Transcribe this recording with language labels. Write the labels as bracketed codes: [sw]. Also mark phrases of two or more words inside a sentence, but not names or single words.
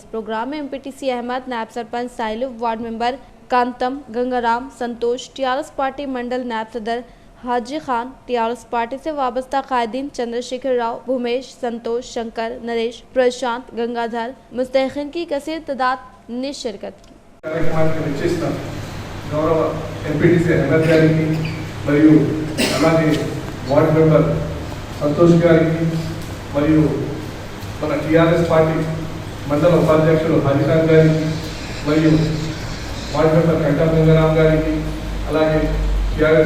[ur] اس پروگرام میں MPTC احمد، نائب سرپنچ سائلو، [en] ward member [ur] کانتم، گنگا رام، سنتوش، ٹیآرایس پارٹی منڈل نائب صدر حاجی خان، ٹیآرایس پارٹی سے وابستہ قائدین چندر شیکھر راؤ، بھومیش، سنتوش، شنکر، نریش، پرشانت، گنگا دھر، مستحقین کی کثیر تعداد نے شرکت کی۔ [te] గౌరవ ఎంపీటీసీ అహ్మద్ గారికి మరియు అలాగే [en] ward member [te] సంతోష్ గారికి మరియు మన టీఆర్ఎస్ పార్టీ మండల ఉపాధ్యక్షులు హాజీఖాన్ గారికి మరియు [en] ward member [te] కంటం గంగారాం గారికి అలాగే టీఆర్ఎస్